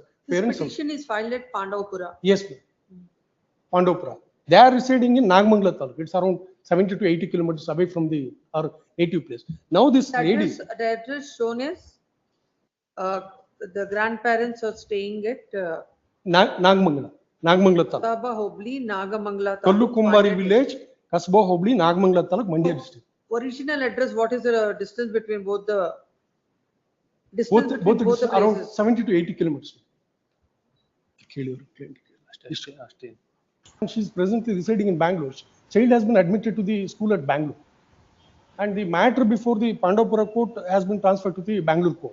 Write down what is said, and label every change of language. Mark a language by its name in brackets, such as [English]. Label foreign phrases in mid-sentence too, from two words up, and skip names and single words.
[English] parents' house. petition is filed at Pandavapura. Yes, ma'am. Pandavapura. They are residing in Nagamangala Taluk. It's around 70 to 80 kilometers away from our native place. Now this lady, The address shown is the grandparents are staying at Nagamangala Taluk. Kasaba Hobli, Nagamangala. Kallukumbari village, Kasba Hobli, Nagamangala Taluk, Mandya district. Original address, what is the distance between both the distance between Both both the around places? 70 to 80 kilometers. She is presently residing in Bangalore. Child has been admitted to the school at Bangalore. And the matter before the Pandavapura court has been transferred to the Bangalore court.